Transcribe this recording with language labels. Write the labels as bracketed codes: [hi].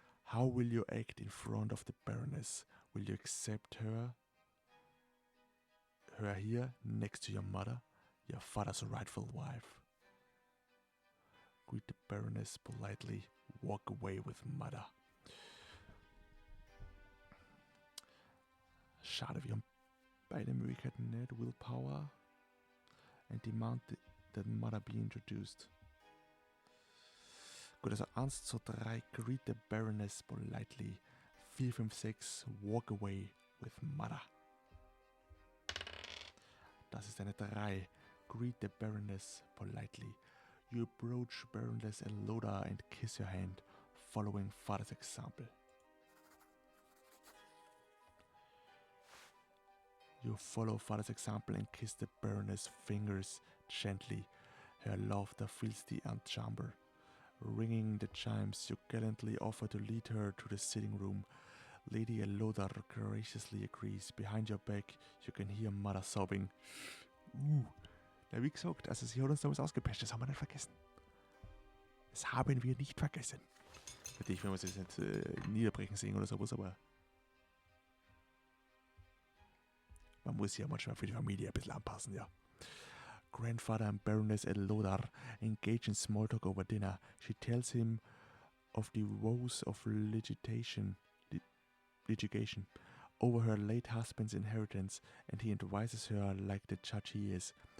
[en] How will you act in front of the Baroness? Will you accept her here next to your mother, your father's rightful wife? Greet the Baroness politely, walk away with mother. [de] Schade, wir haben beide Möglichkeiten nicht. [en] Willpower and demand that mother be introduced. [de] Gut, also [en] 1, 2, 3, greet the Baroness politely. 4, 5, 6, walk away with mother. [de] Das ist eine 3. [en] Greet the Baroness politely. You approach Baroness Elodar and kiss her hand, following father's example. You follow father's example and kiss the Baroness' fingers gently. Her laughter fills the antechamber. Ringing the chimes, you gallantly offer to lead her to the sitting room. Lady Elodar graciously agrees. Behind your back, you can hear Mother sobbing. [de] Na wie gesagt, also sie hat uns da was ausgepasst, das haben wir nicht vergessen. Das haben wir nicht vergessen. Natürlich, wenn wir es jetzt nicht niederbrechen sehen oder sowas, aber man muss ja manchmal für die Familie ein bisschen anpassen, ja. [en] Grandfather and Baroness Elodar engage in small talk over dinner. She tells him of the woes of litigation over her late husband's inheritance, and he advises her like the judge he is.